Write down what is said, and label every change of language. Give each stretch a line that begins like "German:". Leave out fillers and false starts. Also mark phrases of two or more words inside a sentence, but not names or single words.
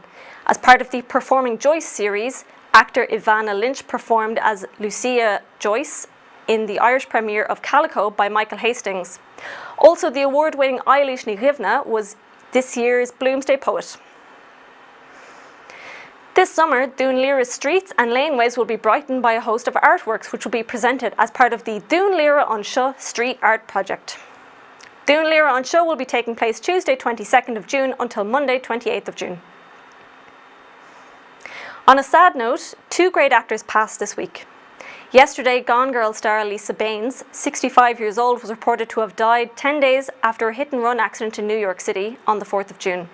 English: As part of the Performing Joyce series, actor Ivana Lynch performed as Lucia Joyce in the Irish premiere of Calico by Michael Hastings. Also, the award-winning Eilish Ní Ghimhne was this year's Bloomsday poet. This summer, Dún Laoghaire streets and laneways will be brightened by a host of artworks which will be presented as part of the Dún Laoghaire Anseo street art project. Dún Laoghaire Anseo will be taking place Tuesday 22nd of June until Monday 28th of June. On a sad note, 2 great actors passed this week. Yesterday, Gone Girl star Lisa Baines, 65 years old, was reported to have died 10 days after a hit-and-run accident in New York City on the 4th of June.